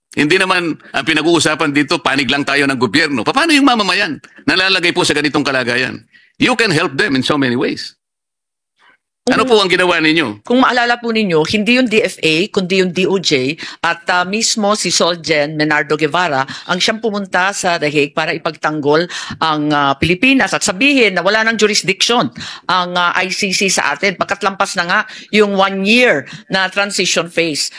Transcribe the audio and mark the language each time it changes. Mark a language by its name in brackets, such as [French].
[Filipino] Hindi naman ang pinag-uusapan dito, panig lang tayo ng gobyerno. Paano yung mamamayan? Nalalagay po sa ganitong kalagayan. [English] You can help them in so many ways. [Filipino] Ano po ang ginawa ninyo? Kung maalala po ninyo, hindi yung DFA, kundi yung DOJ at mismo si Solgen Menardo Guevara ang siyang pumunta sa The Hague para ipagtanggol ang Pilipinas at sabihin na wala ng jurisdiction ang ICC sa atin pagkat lampas na nga yung 1 year na transition phase.